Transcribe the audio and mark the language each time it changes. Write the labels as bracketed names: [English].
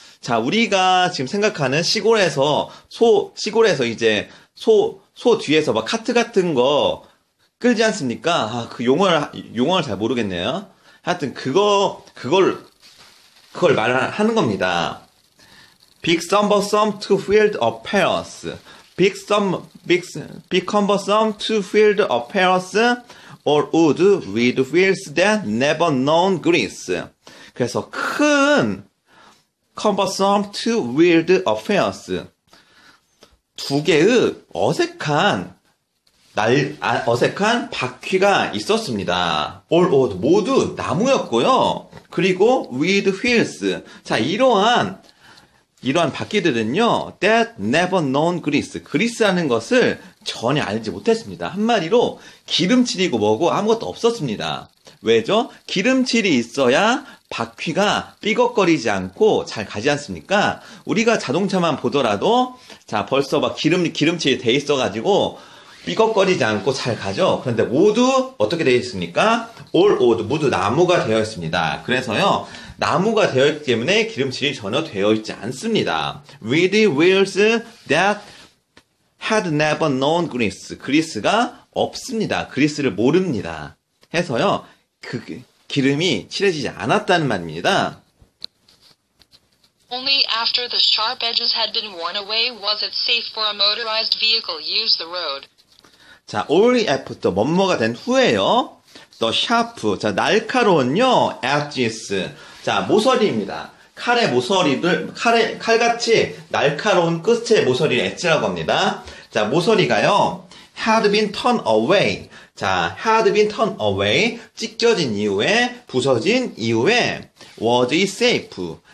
[Korean] 자, 우리가 지금 생각하는 시골에서 이제 소 뒤에서 막 카트 같은 거 끌지 않습니까? 아, 그 용어를 잘 모르겠네요. 하여튼 그걸 말하는 겁니다. [English] Big cumbersome two-wheeled affairs. Big cumbersome two-wheeled affairs or wood with wheels that never known grease. [Korean] 그래서 큰 [English] cumbersome two-wheeled affairs. [Korean] 두 개의 어색한 바퀴가 있었습니다. [English] all wood, [Korean] 모두 나무였고요. 그리고 [English] with wheels. [Korean] 자, 이러한 바퀴들은요, [English] that never known grease. [Korean] 그리스라는 것을 전혀 알지 못했습니다. 한마디로 기름칠이고 뭐고 아무것도 없었습니다. 왜죠? 기름칠이 있어야 바퀴가 삐걱거리지 않고 잘 가지 않습니까? 우리가 자동차만 보더라도, 자, 벌써 막 기름칠이 돼 있어가지고, 삐걱거리지 않고 잘 가죠? 그런데 모두 어떻게 되어 있습니까? [English] all wood, [Korean] 모두 나무가 되어 있습니다. 그래서요, 나무가 되어 있기 때문에 기름칠이 전혀 되어 있지 않습니다. [English] with wheels that had never known grease. [Korean] 그리스가 없습니다. 그리스를 모릅니다. 해서요, 기름이 칠해지지 않았다는 말입니다. [English] Only after the sharp edges had been worn away was it safe for a motorized vehicle use the road. [Korean] 자, [English] only after, [Korean] 뭐뭐가 된 후에요. [English] the sharp, [Korean] 자, 날카로운요, [English] edges. [Korean] 자, 모서리입니다. 칼같이 날카로운 끝의 모서리를 엣지라고 합니다. 자, 모서리가요, [English] had been turned away. 자, had been turned away. [Korean] 찢겨진 이후에, 부서진 이후에, [English] was it safe.